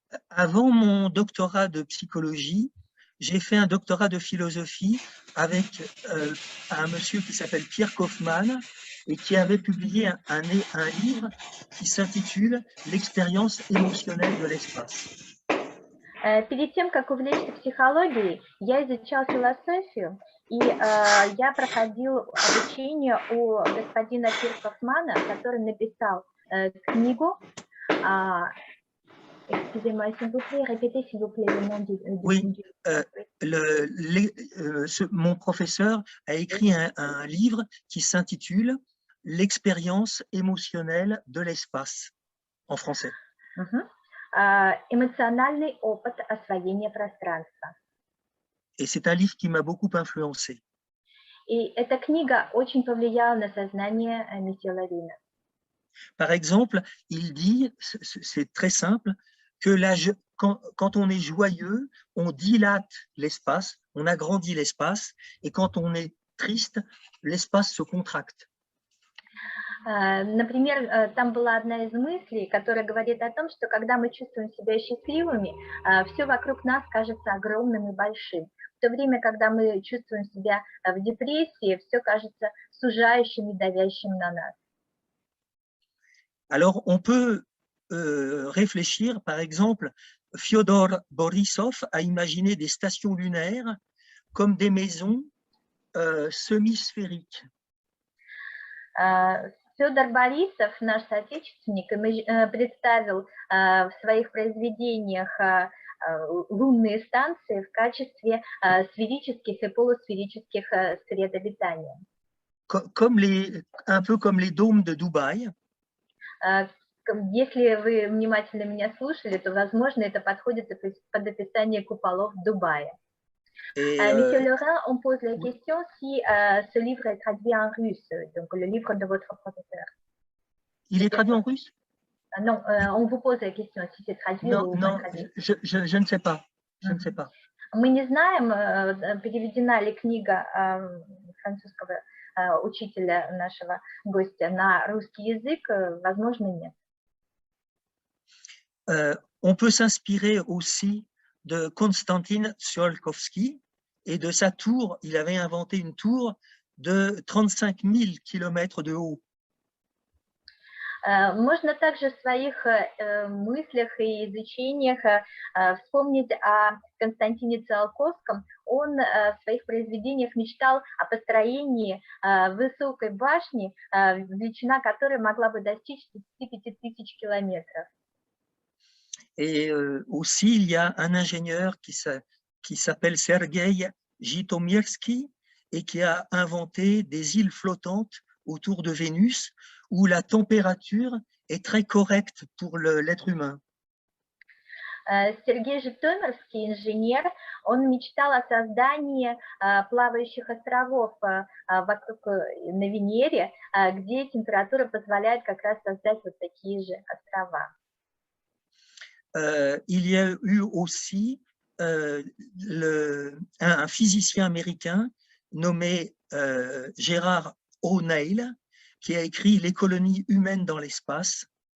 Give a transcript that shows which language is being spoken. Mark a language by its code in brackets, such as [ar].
[fr] Avant mon doctorat de psychologie, j'ai fait un doctorat de philosophie avec un monsieur qui s'appelle Pierre Kaufmann et qui avait publié un livre qui s'intitule « L'expérience émotionnelle de l'espace ». [ru] Перед тем, как увлечься психологией, я изучал философию, и я проходил обучение у господина Пьер Кауфмана, который написал книгу. [fr] Excusez-moi, s'il vous plaît, répétez s'il vous plaît le nom du... Oui, mon professeur a écrit un livre qui s'intitule « L'expérience émotionnelle de l'espace » en français. [ru] Эмоциональный опыт освоения пространства. [fr] Et c'est un livre qui m'a beaucoup influencé. [ru] И эта книга очень повлияла на сознание месье Лавина. [fr] Par exemple, il dit, c'est très simple, que quand on est joyeux, on dilate l'espace, on agrandit l'espace, et quand on est triste, l'espace se contracte. [ru] Например, там была одна из мыслей, которая говорит о том, что когда мы чувствуем себя счастливыми, все вокруг нас кажется огромным и большим. В то время, когда мы чувствуем себя в депрессии, все кажется сужающим и давящим на нас. [fr] Alors, on peut réfléchir, par exemple, Fyodor Borisov a imaginé des stations lunaires comme des maisons semi-sphérique. [ru] Федор Борисов, наш соотечественник, представил в своих произведениях лунные станции в качестве сферических и полусферических сред обитания. [fr] Un peu comme les dômes de Dubaï. [ru] Если вы внимательно меня слушали, то, возможно, это подходит под описание куполов Дубая. [fr] Monsieur Laurent, on pose la question si ce livre est traduit en russe, donc le livre de votre professeur. Il est traduit en russe? Non, on vous pose la question si c'est traduit ou pas traduit. Je ne sais pas. Je ne sais pas. [ru] Мы не знаем, переведена ли книга французского учителя нашего гостя на русский язык, возможно, нет. [fr] On peut s'inspirer aussi de Konstantin Tsiolkovsky et de sa tour. Il avait inventé une tour de 35 000 km de haut. [ru] Можно также в своих мыслях и изучениях вспомнить о Константине Циолковском. Он в своих произведениях мечтал о построении высокой башни, величина которой могла бы достичь 35 000 километров. [fr] Et aussi, il y a un ingénieur qui s'appelle Sergei Jitomirski et qui a inventé des îles flottantes autour de Vénus où la température est très correcte pour l'être humain. [ru] Сергей Житомирский, инженер, он мечтал о создании плавающих островов вокруг на Венере, где температура позволяет как раз создать вот такие же острова. [fr] Il y a eu aussi un physicien américain nommé Gerard O'Neill qui a écrit Les colonies humaines dans l'espace.